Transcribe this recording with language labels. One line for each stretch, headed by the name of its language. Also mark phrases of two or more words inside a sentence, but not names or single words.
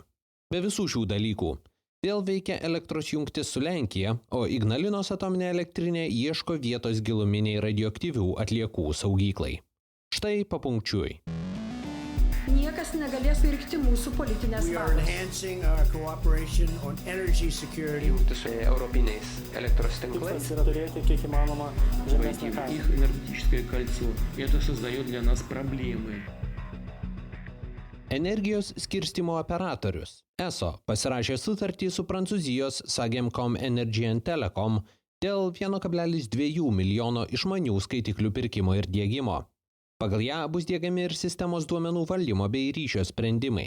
Lithuanian: Be visų šių dalykų vėl veikia elektros jungtis su Lenkija, o Ignalinos atominė elektrinė ieško vietos giluminiai radioaktyvių atliekų saugyklai. Štai papunkčiui. Niekas negalės virkti mūsų politinės valios. Jungtis su europiniais elektros tinklais. Tikslas yra turėti kiek įmanoma žemesnę kainą.
Russian: Их энергетическое кольцо. Это создает для нас проблемы.
Lithuanian: Energijos skirstymo operatorius ESO pasirašė sutartį su Prancūzijos Sagemcom Energy and Telecom dėl 1,2 milijono išmanių skaitiklių pirkimo ir diegimo. Pagal ją bus diegiami ir sistemos duomenų valdymo bei ryšio sprendimai.